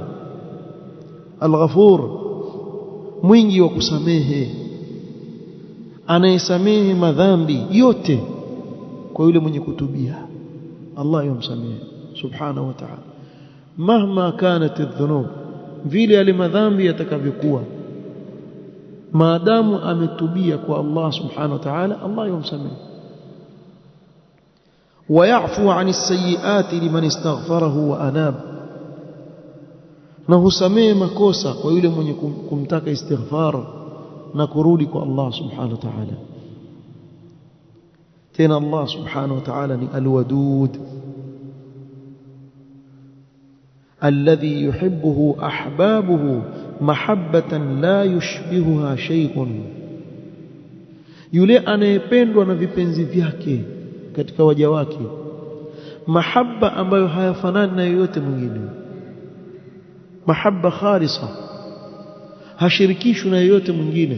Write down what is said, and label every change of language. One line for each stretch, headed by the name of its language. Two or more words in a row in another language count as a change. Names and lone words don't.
Swahili: Al-ghafur, mwingi wa kusamehe, anayesamehe madhambi yote kwa yule mwenye kutubia, Allah yomsamehe
Arabic: سبحانه وتعالى. مهما كانت الذنوب,
Swahili: vile yale madhambi yatakavyokuwa, maadamu ametubia kwa Allah
Arabic: سبحانه وتعالى,
Swahili: Allah yomsamehe.
Arabic: ويعفو عن السيئات لمن استغفره وأناب,
Swahili: na husamehe makosa kwa yule mwenye kumtaka istighfar na kurudi kwa Allah
Arabic: سبحانه وتعالى.
Swahili: tena Allah
Arabic: سبحانه وتعالى
Swahili: ni
Arabic: الودود الذي يحبه أحبابه محبة لا يشبهها شيء,
Swahili: yule anayependwa na vipenzi vyake katika waja wake, mahabba ambayo hayafanani na yoyote mwingine, mahabba khalisa, hashirikishwi na yoyote mwingine.